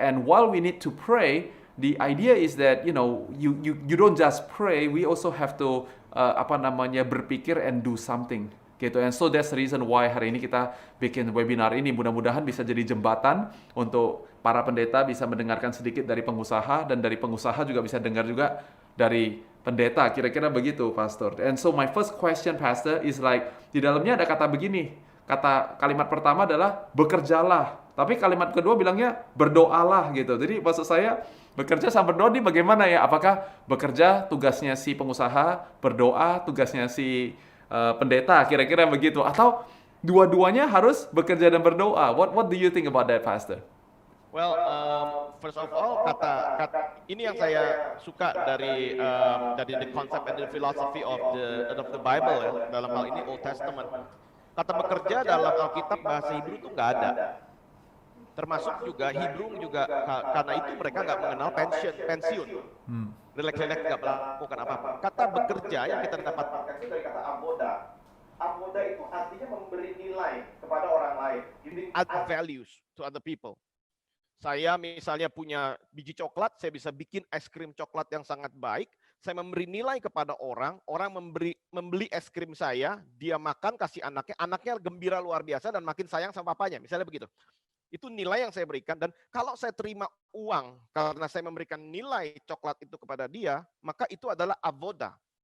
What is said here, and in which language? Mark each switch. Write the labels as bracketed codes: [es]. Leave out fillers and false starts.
[en] And while we need to pray, the idea is that, you know, you don't just pray, we also have to [id] berpikir [en] and do something gitu. And so that's the reason why [id] hari ini kita bikin webinar ini. Mudah-mudahan bisa jadi jembatan untuk para pendeta bisa mendengarkan sedikit dari pengusaha, dan dari pengusaha juga bisa dengar juga dari pendeta. Kira-kira begitu, Pastor. [en] And so my first question, Pastor, is like, [id] di dalamnya ada kata begini. Kalimat pertama adalah bekerjalah. Tapi kalimat kedua bilangnya berdoalah gitu. Jadi maksud saya, bekerja sama berdoa ini bagaimana ya? Apakah bekerja tugasnya si pengusaha, berdoa tugasnya si pendeta, kira-kira begitu, atau dua-duanya harus bekerja dan berdoa? [en] What do you think about that, Pastor? Well, first of all, [id] kata ini yang saya suka dari [en] the concept and the philosophy of the Bible ya, [id] dalam hal ini [en] Old Testament. [id] Kata bekerja dalam Alkitab bahasa Hebrew itu nggak ada. Termasuk juga Hebrew juga, karena itu mereka nggak mengenal pensiun. Relax-relax, nggak melakukan apa-apa. Kata bekerja yang kita dapatkan itu dari kata avoda. Avoda itu artinya memberi nilai kepada orang lain. [en] Add values to other people. [id] Saya misalnya punya biji coklat, saya bisa bikin es krim coklat yang sangat baik. Saya memberi nilai kepada orang membeli es krim saya, dia makan, kasih anaknya gembira luar biasa dan makin sayang sama papanya. Misalnya begitu. Itu nilai yang saya berikan, dan kalau saya terima uang karena saya memberikan nilai coklat itu kepada dia, maka itu adalah avoda.